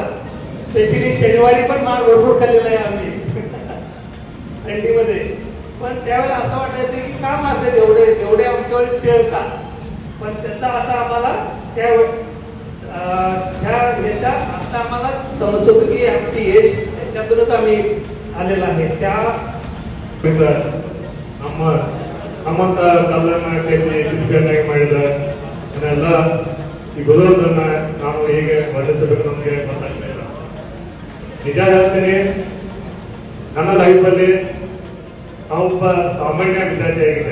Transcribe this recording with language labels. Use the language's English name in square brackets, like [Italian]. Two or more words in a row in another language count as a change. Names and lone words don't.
[Marathi] स्पेशली शनिवारी पण मार भरपूर खाल्लेला आहे आम्ही थंडीमध्ये. पण त्यावेळेला असं वाटायचं की का मारतात एवढे एवढे आमच्यावर छेड का. पण त्याचा आता आम्हाला ह्याच्या आता आम्हाला समज होतं की आमची यश त्याच्यातूनच आम्ही आलेला आहे. त्या [Kannada] ನಮ್ಮಂತ ಕಲ್ಲನ್ನ ಕಟ್ಟಿ ಶಿಲ್ಪಿಯನ್ನಾಗಿ ಮಾಡಿದ ಅದನ್ನೆಲ್ಲ ಈ ಗುರುವನ್ನ ನಾವು ಹೇಗೆ ವರ್ಣಿಸಬೇಕು ನಮಗೆ ಗೊತ್ತಾಗ್ತಾ ಇಲ್ಲ. ನಿಜ ಹೇಳ್ತೀನಿ, ನನ್ನ ಲೈಫಲ್ಲಿ ನಾವೊಬ್ಬ ಸಾಮಾನ್ಯ ವಿದ್ಯಾರ್ಥಿ ಆಗಿದೆ.